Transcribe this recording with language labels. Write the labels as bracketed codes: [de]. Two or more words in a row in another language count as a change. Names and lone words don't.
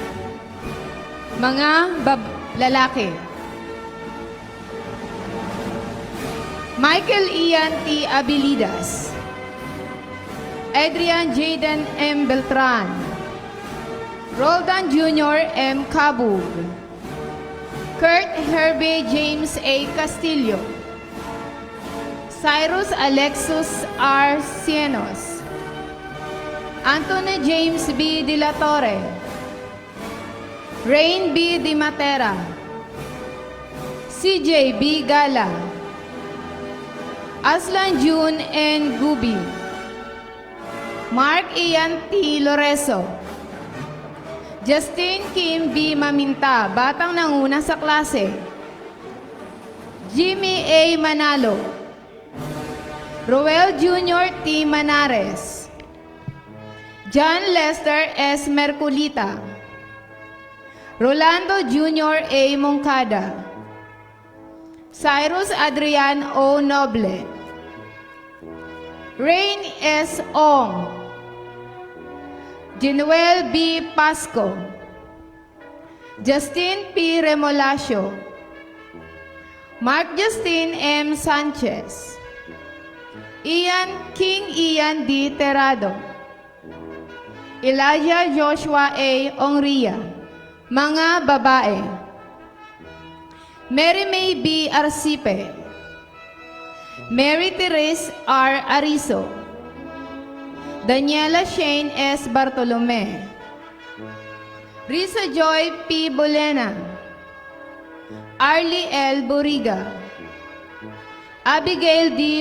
[tl] Mga lalaki, Michael Ian T. Abilidas, Adrian Jaden M. Beltran, Roldan Jr. M. Cabug, Kurt Herbie James A. Castillo, Cyrus Alexus R. Cienos, Anthony James B. De La Torre, Rain B. Di Matera, CJ B. Gala, Aslan June N. Gubi, Mark Ian T. Loreso, Justin Kim B. Maminta, batang nanguna sa klase, Jimmy A. Manalo, Roel Jr. T. Manares, John Lester S. Merculita, Rolando Jr. A. Moncada, Cyrus Adrian O. Noble, Rain S. Ong, Jinuel B. Pasco, Justin P. Remolacio, Mark Justin M. Sanchez, Ian D. Terrado, Elijah Joshua A. Ongria, mga babae. Mary May B. Arcipe, Mary Therese R. Arizo, Daniela Shane S. Bartolome, Risa Joy P. Bolena, Arlie L. Buriga, Abigail D.